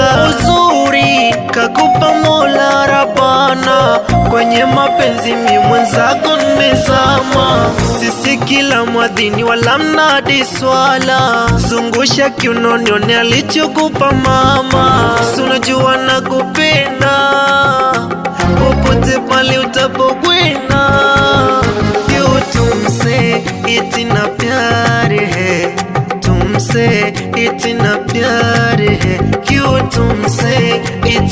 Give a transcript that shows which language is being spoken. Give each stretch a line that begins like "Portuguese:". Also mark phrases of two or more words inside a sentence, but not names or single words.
Swahili: Uzuri kakupa Mola Rabbana, kwenye mapenzi mi mwenzako nimezama. Sisi kila mwadhini wala mnadi swala, zungusha kiunoni one alichokupa mama. Sunajua nakupenda popote pale utapokwenda.
Hindi: क्यों तुमसे इतना प्यार है, तुमसे इतना प्यार है, क्यों तुमसे